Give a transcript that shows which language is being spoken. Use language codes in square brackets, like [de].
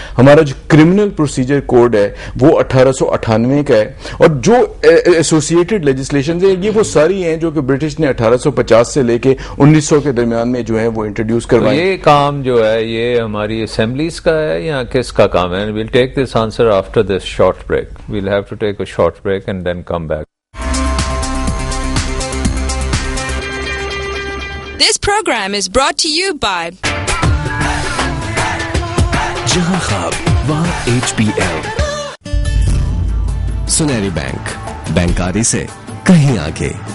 [ur] ہمارا جو criminal procedure code ہے وہ 1898 کا ہے. اور جو ایسوسیٹڈ لیجسلیشنز ہیں یہ وہ ساری ہیں جو کہ برٹش نے 1850 سے لے کے 1900 کے درمیان میں جو ہے وہ انٹروڈیوس کروائی. یہ کام جو ہے یہ ہماری اسمبلیز کا ہے یا کس کا کام ہے؟ [en] We'll take this answer after this short break. We'll have to take a short break and then come back. This program is brought to you by [ur] जहां ख्वाब वहां HPL. सुनहरी बैंक, बैंकारी से कहीं आगे.